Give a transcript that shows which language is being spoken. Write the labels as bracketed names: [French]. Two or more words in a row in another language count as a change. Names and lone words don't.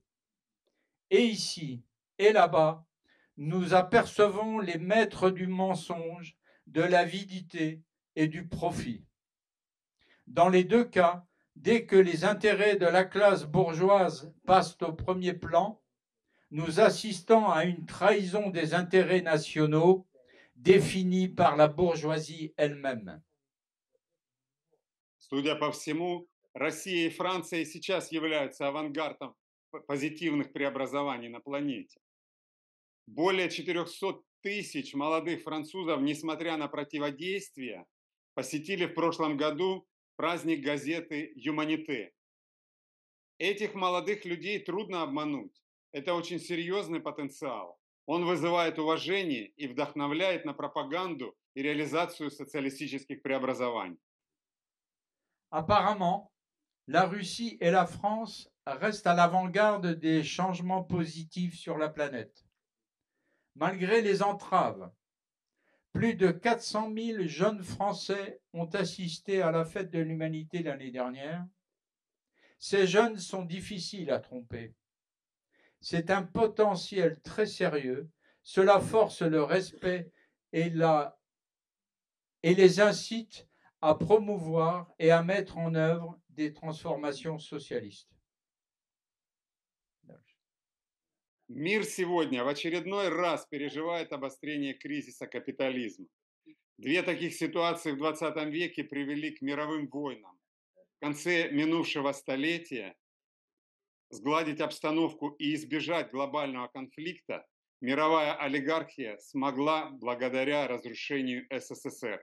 [French] Et ici et là-bas, nous apercevons les maîtres du mensonge, de l'avidité et du profit. Dans les deux cas, dès que les intérêts de la classe bourgeoise passent au premier plan, nous assistons à une trahison des intérêts nationaux définie par la bourgeoisie elle-même. [Russian] Судя по всему, Россия и Франция сейчас являются авангардом позитивных преобразований на планете. Более 400 тысяч молодых французов, несмотря на противодействие, посетили в прошлом году праздник газеты «Юманите». Этих молодых людей трудно обмануть. Это очень серьезный потенциал. Он вызывает уважение и вдохновляет на пропаганду и реализацию социалистических преобразований. [French] Apparemment, la Russie et la France restent à l'avant-garde des changements positifs sur la planète. Malgré les entraves, plus de 400 000 jeunes Français ont assisté à la fête de l'humanité l'année dernière. Ces jeunes sont difficiles à tromper. C'est un potentiel très sérieux. Cela force le respect et les incite à promouvoir et à mettre en œuvre des transformations socialistes. [Russian] Мир сегодня в очередной раз переживает обострение кризиса капитализма. Две таких ситуации в 20 веке привели к мировым войнам. В конце минувшего столетия сгладить обстановку и избежать глобального конфликта мировая олигархия смогла благодаря разрушению СССР.